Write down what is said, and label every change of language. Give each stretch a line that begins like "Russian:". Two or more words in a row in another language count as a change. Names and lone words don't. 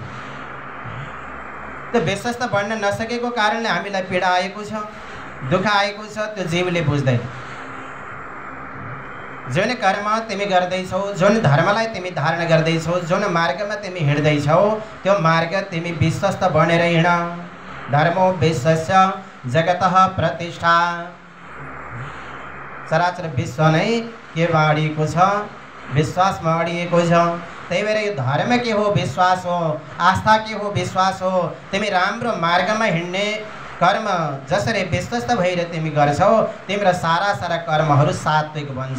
Nepali: त्यो विश्वस्त बन्न नसकेको कारणले हामीलाई पीडा आएको छ, दुःख आएको छ। त्यो जीवले बुझ्दैन। जुन कर्म तिमी गर्दैछौ, जुन धर्मलाई तिमी धारण गर्दैछौ, जुन मार्गमा तिमी हिँड्दैछौ, त्यो मार्ग तिमी विश्वस्त बनेर हिँड।
Sanskrit: धर्मो विश्वस्य जगतः प्रतिष्ठा।
Nepali: चराचर विश्व नै के बाँडिएको छ? विश्वासमा अडिएको छ। त्यही भएर यो धर्म के हो? विश्वास हो। आस्था के हो? विश्वास हो। तिमी राम्रो मार्गमा हिँड्ने कर्म जसरी विश्वस्त भएर तिमी गर्छौ, तिम्रो सारा कर्महरू सात्विक बन्छ।